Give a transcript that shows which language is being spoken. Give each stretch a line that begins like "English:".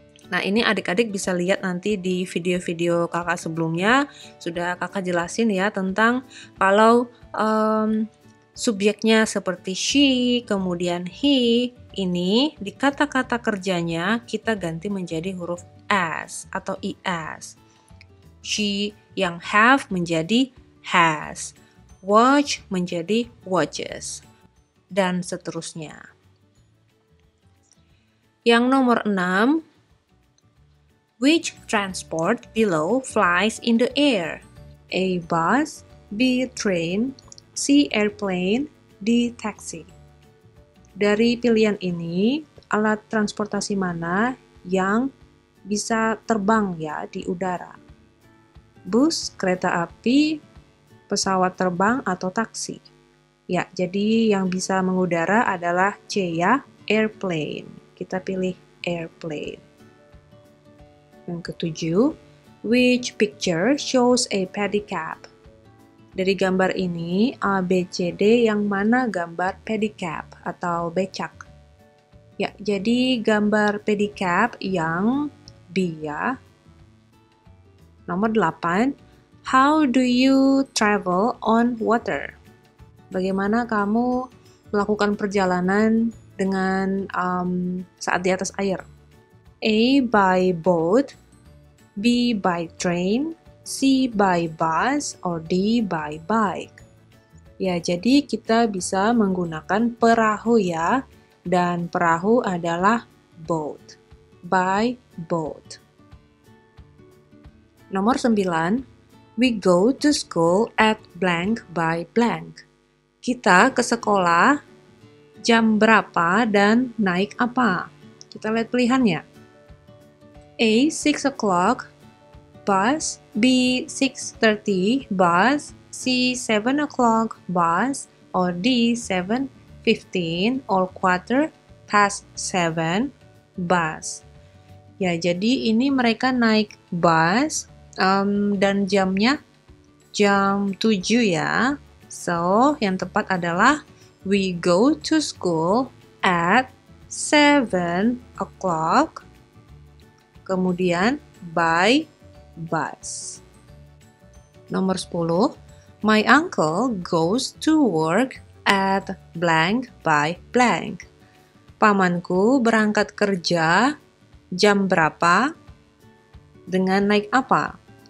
Indonesian: Nah, ini adik-adik bisa lihat nanti di video-video kakak sebelumnya, sudah kakak jelasin ya tentang kalau subjeknya seperti she, kemudian he, ini di kata-kata kerjanya kita ganti menjadi huruf s atau es. She yang have menjadi has, watch menjadi watches, dan seterusnya. Yang nomor 6,
English: which transport below flies in the air? A. Bus, B. Train, C. Airplane, D. Taxi.
Indonesian: Dari pilihan ini, alat transportasi mana yang bisa terbang ya di udara? Bus, kereta api, pesawat terbang, atau taksi? Ya, jadi yang bisa mengudara adalah C ya, airplane. Kita pilih airplane. Yang ketujuh,
English: which picture shows a pedicab?
Indonesian: Dari gambar ini, A, B, C, D, yang mana gambar pedicab atau becak? Ya, jadi gambar pedicab yang B ya. Nomor 8,
English: how do you travel on water?
Indonesian: Bagaimana kamu melakukan perjalanan dengan saat di atas air?
English: A. By boat, B. By train, C. By bus, or D. By bike.
Indonesian: Ya, jadi kita bisa menggunakan perahu ya, dan perahu adalah boat.
English: By boat.
Indonesian: Nomor 9,
English: we go to school at blank by blank.
Indonesian: Kita ke sekolah jam berapa dan naik apa? Kita lihat pilihannya.
English: A. 6 o'clock bus, B. 6:30 bus, C. 7 o'clock bus, or D. 7:15 or quarter past 7 bus.
Indonesian: Ya, jadi ini mereka naik bus dan jamnya jam 7 ya.
English: So,
Indonesian: yang tepat adalah
English: we go to school at 7 o'clock,
Indonesian: kemudian
English: by bus.
Indonesian: Nomor 10,
English: my uncle goes to work at blank by blank.
Indonesian: Pamanku berangkat kerja jam berapa dengan naik apa?